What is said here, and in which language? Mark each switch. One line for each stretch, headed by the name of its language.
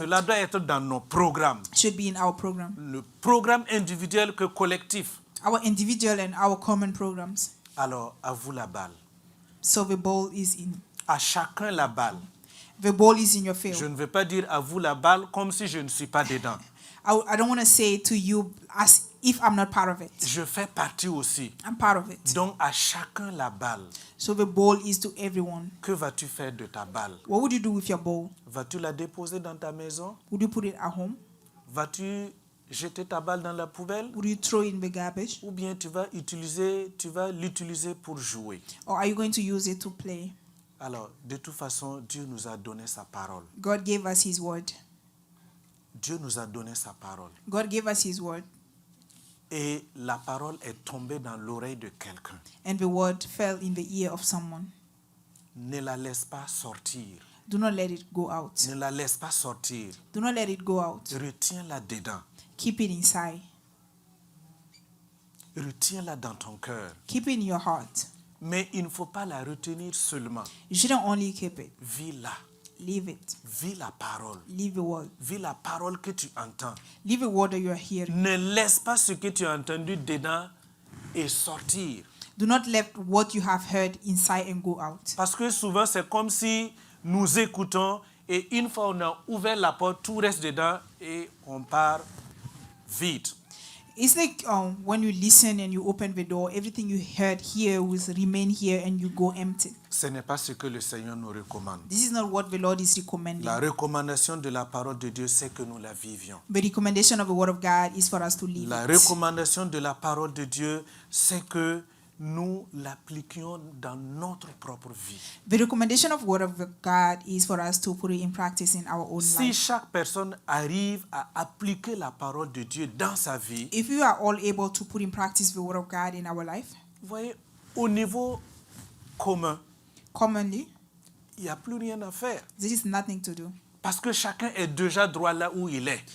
French: Cela doit être dans nos programmes.
English: Should be in our program.
French: Le programme individuel que collectif.
English: Our individual and our common programs.
French: Alors, à vous la balle.
English: So the ball is in.
French: À chacun la balle.
English: The ball is in your field.
French: Je ne veux pas dire à vous la balle comme si je ne suis pas dedans.
English: I don't want to say to you as if I'm not part of it.
French: Je fais partie aussi.
English: I'm part of it.
French: Donc, à chacun la balle.
English: So the ball is to everyone.
French: Que vas-tu faire de ta balle?
English: What would you do with your ball?
French: Vas-tu la déposer dans ta maison?
English: Would you put it at home?
French: Vas-tu jeter ta balle dans la poubelle?
English: Would you throw it in the garbage?
French: Ou bien tu vas l'utiliser pour jouer?
English: Or are you going to use it to play?
French: Alors, de toute façon, Dieu nous a donné sa parole.
English: God gave us his word.
French: Dieu nous a donné sa parole.
English: God gave us his word.
French: Et la parole est tombée dans l'oreille de quelqu'un.
English: And the word fell in the ear of someone.
French: Ne la laisse pas sortir.
English: Do not let it go out.
French: Ne la laisse pas sortir.
English: Do not let it go out.
French: Retiens-la dedans.
English: Keep it inside.
French: Retiens-la dans ton cœur.
English: Keep it in your heart.
French: Mais il ne faut pas la retenir seulement.
English: You shouldn't only keep it.
French: Vis-la.
English: Leave it.
French: Vis la parole.
English: Leave the word.
French: Vis la parole que tu entends.
English: Leave the word that you are hearing.
French: Ne laisse pas ce que tu as entendu dedans et sortir.
English: Do not let what you have heard inside and go out.
French: Parce que souvent, c'est comme si nous écoutons et une fois on a ouvert la porte, tout reste dedans et on part vite.
English: It's like when you listen and you open the door, everything you heard here will remain here and you go empty.
French: Ce n'est pas ce que le Seigneur nous recommande.
English: This is not what the Lord is recommending.
French: La recommandation de la parole de Dieu, c'est que nous la vivions.
English: The recommendation of the word of God is for us to live
French: La
English: it.
French: recommandation de la parole de Dieu, c'est que nous l'appliquions dans notre propre vie.
English: The recommendation of the word of God is for us to put it in practice in our own
French: Si
English: life.
French: chaque personne arrive à appliquer la parole de Dieu dans sa vie,
English: If we are all able to put in practice the word of God in our life,
French: vous voyez, au niveau commun,
English: commonly,
French: il n'y a plus rien à faire.
English: There is nothing to do.
French: Parce que chacun est déjà droit là où il est.